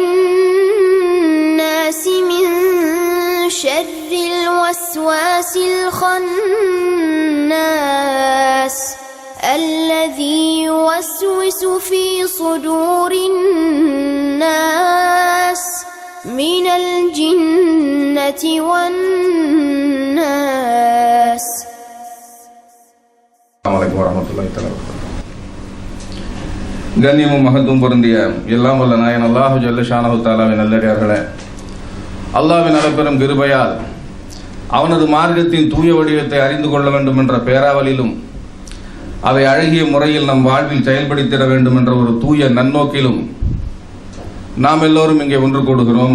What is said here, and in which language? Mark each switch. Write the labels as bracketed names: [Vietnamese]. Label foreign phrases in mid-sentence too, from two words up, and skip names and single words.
[Arabic] الناس من شر الوسواس الخناس الذي يوسوس في صدور الناس من الجنة والناس. السلام عليكم ورحمة الله تعالى. [Tamil] கண்ணியமும் மகத்துவம் பொருந்திய எல்லாம் வல்ல நாயன் [Arabic] الله جل شأنه [Tamil] தஆலாவின் நல்லடியார்களே, அல்லாஹ்வின் அளப்பெரும் கிருபையால் அவனது மார்க்கத்தின் தூய வடிவத்தை அறிந்து கொள்ள வேண்டும் என்ற பேராவலிலும் அதை அழகிய முறையில் நம் வாழ்வில் செயல்படுத்திட வேண்டும் என்ற ஒரு தூய நன்னோக்கிலும் நாம் எல்லோரும் இங்கே ஒன்று கூடுகிறோம்.